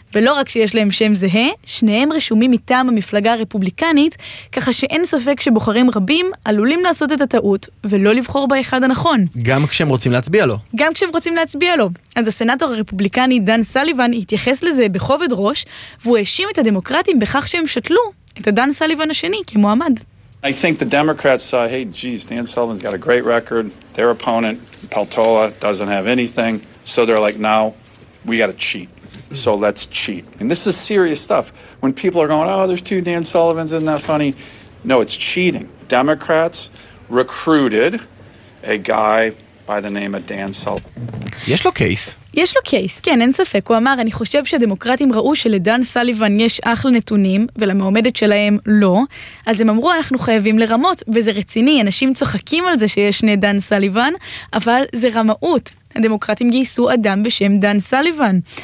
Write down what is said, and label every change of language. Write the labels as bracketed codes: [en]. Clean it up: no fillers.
[he] ולא רק שיש להם שם זהה, שניהם רשומים מטעם המפלגה הרפובליקנית, ככה שאין ספק שבוחרים רבים עלולים לעשות את הטעות ולא לבחור באחד הנכון. גם כשהם רוצים להצביע לו. גם כשהם רוצים להצביע לו. אז הסנאטור הרפובליקני דן סליבן התייחס לזה בכובד ראש, והוא האשים את הדמוקרטים בכך שהם שתלו את הדן סליבן השני כמועמד. [en] I think the Democrats saw, hey, geez, Dan Sullivan's got a great record. Their opponent, Peltola, doesn't have anything. So they're like, now we got to cheat. So let's cheat. And this is serious stuff. When people are going, oh, there's two Dan Sullivans, isn't that funny? No, it's cheating. Democrats recruited a guy by the name of Dan Sullivan. [he] יש לו קייס. יש לו קייס, כן, אין ספק. הוא אמר, אני חושב שהדמוקרטים ראו שלדן סליבן יש אחלה נתונים, ולמעומדת שלהם לא. אז הם אמרו, אנחנו חייבים לרמות, וזה רציני, אנשים צוחקים על זה שיש שני דן סליבן, אבל זה רמאות. הדמוקרטים גייסו אדם בשם דן סליבן.